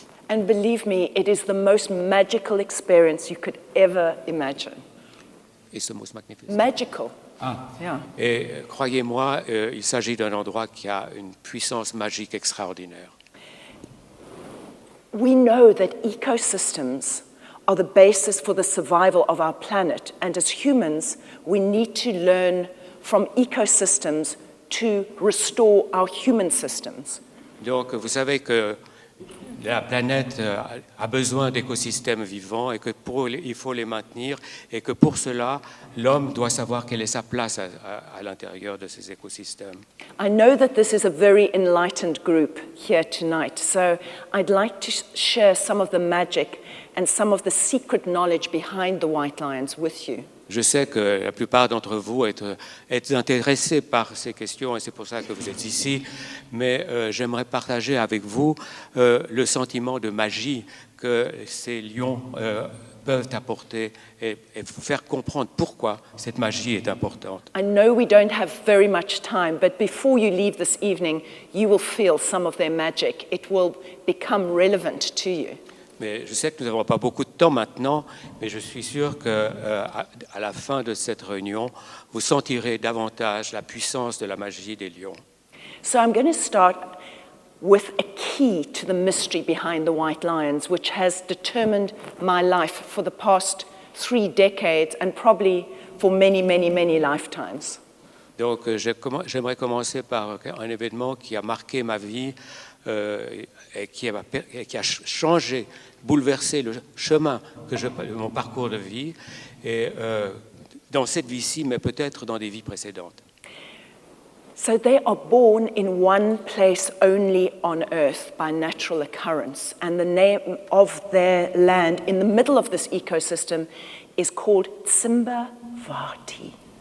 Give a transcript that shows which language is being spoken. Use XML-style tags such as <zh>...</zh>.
<en>And believe me, it is the most magical experience you could ever imagine.</en> <fr>Et ce mot magnifique.</fr> <en>Magical. Ah. Yeah.</en> <fr>Et croyez-moi, il s'agit d'un endroit qui a une puissance magique extraordinaire.</fr> <en>We know that ecosystems are the basis for the survival of our planet, and as humans, we need to learn from ecosystems to restore our human systems.</en> <fr>Donc, vous savez que la planète a besoin d'écosystèmes vivants et que il faut les maintenir et que pour cela, l'homme doit savoir quelle est sa place à l'intérieur de ces écosystèmes.</fr> <en>I know that this is a very enlightened group here tonight, so I'd like to share some of the magic and some of the secret knowledge behind the white lions with you.</en> <fr>Je sais que la plupart d'entre vous êtes intéressés par ces questions et c'est pour ça que vous êtes ici, mais j'aimerais partager avec vous le sentiment de magie que ces lions peuvent apporter et vous faire comprendre pourquoi cette magie est importante.</fr> <en>I know we don't have very much time, but before you leave this evening, you will feel some of their magic. It will become relevant to you.</en> <fr>Mais je sais que nous n'avons pas beaucoup de temps maintenant, mais je suis sûr qu'à la fin de cette réunion, vous sentirez davantage la puissance de la magie des lions.</fr> <en>So I'm going to start with a key to the mystery behind the white lions, which has determined my life for the past 3 decades and probably for many, many, many lifetimes.</en> <fr>Donc j'aimerais commencer par un événement qui a marqué ma vie et qui a changé, bouleversé le chemin mon parcours de vie, et dans cette vie-ci, mais peut-être dans des vies précédentes.</fr> <en>So they are born in one place only on earth by natural occurrence, and the name of their land in the middle of this ecosystem is called Tsimbavati.</en>